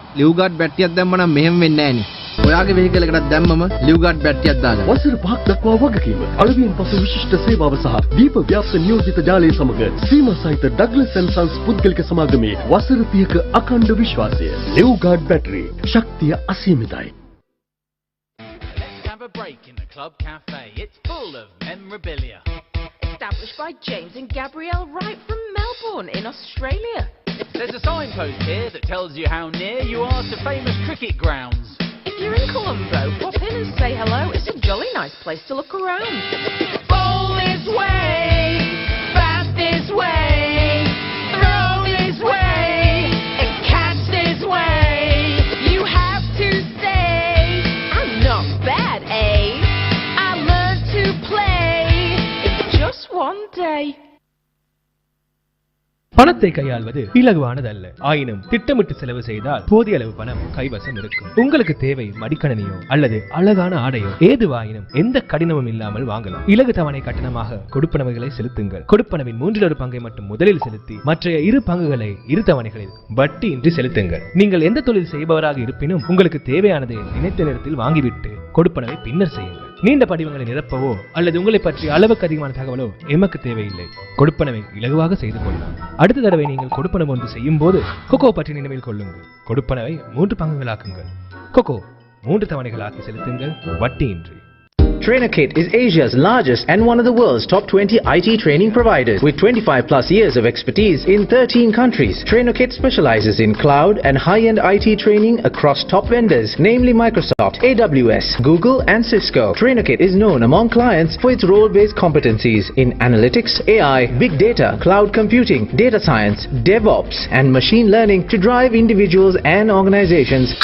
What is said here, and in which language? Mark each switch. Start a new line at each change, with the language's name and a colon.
Sinhala: Leave guard බැටරියක් දැම්ම නම් මෙහෙම වෙන්නේ නැහනේ. ඔයාගේ වෙහිකල් එකකට දැම්මම ලිව් ගාඩ් බැටරියක් දාගන්න. වසර 5ක් දක්වා වගකීම අලුයන් පසු විශිෂ්ට සේවාව සහ දීප ව්‍යාප්ත නියෝජිත ජාලය සමග සීමා සහිත ඩග්ලස් ඇන්ඩ් සන්ස් පුද්ගලික සමාගමේ වසර 30ක අඛණ්ඩ විශ්වාසය. ලිව් ගාඩ් බැටරි ශක්තිය අසීමිතයි.
English: Let's have a break in the club cafe. It's full of memorabilia. Established by James and Gabrielle Wright from Melbourne in Australia. There's a signpost here that tells you how near you are to famous cricket grounds. If you're in Colombo, pop in and say hello. It's a jolly nice place to look around. Bowl this way, bat this way, throw this way, and catch this way. You have to say, I'm not bad, eh? I learned to play in just one day.
Tamil: பணத்தை கையாள்வது இலகுவானதல்ல. ஆயினும் திட்டமிட்டு செலவு செய்தால் போதிய அளவு பணம் கைவசம் இருக்கும். உங்களுக்கு தேவை மடிக்கணினியோ அல்லது அழகான ஆடையோ ஏதுவாயினும் எந்த கடினமும் இல்லாமல் வாங்கலாம். இலகு தவணை கட்டணமாக கொடுப்பனவுகளை செலுத்துங்கள். கொடுப்பனவின் 1/3 பங்கை மட்டும் முதலில் செலுத்தி மற்ற 2 பங்குகளை 2 தவணைகளில் வட்டியின்றி செலுத்துங்கள். நீங்கள் எந்த தொழில் செய்பவராக இருப்பினும் உங்களுக்கு தேவையானதை நினைத்த நேரத்தில் வாங்கிவிட்டு கொடுப்பனவை பின்னர் செய்யுங்கள். நீண்ட படிவங்களை நிரப்பவோ அல்லது உங்களை பற்றி அளவுக்கு அதிகமான தகவலோ எமக்கு தேவையில்லை. கொடுப்பனவை இலகுவாக செய்து கொள்ளலாம். அடுத்த தடவை நீங்கள் கொடுப்பனவு ஒன்று செய்யும் போது கொக்கோ பற்றி நினைவில் கொள்ளுங்கள். கொடுப்பனவை 3 பங்குகளாக்குங்கள். கொக்கோ 3 தவணைகளாக்கி செலுத்துங்கள் வட்டியின்றி.
English: TrainerKit is Asia's largest and one of the world's top 20 IT training providers. With 25 plus years of expertise in 13 countries, TrainerKit specializes in cloud and high-end IT training across top vendors, namely Microsoft, AWS, Google and Cisco. TrainerKit is known among clients for its role-based competencies in analytics, AI, big data, cloud computing, data science, DevOps and machine learning to drive individuals and organizations.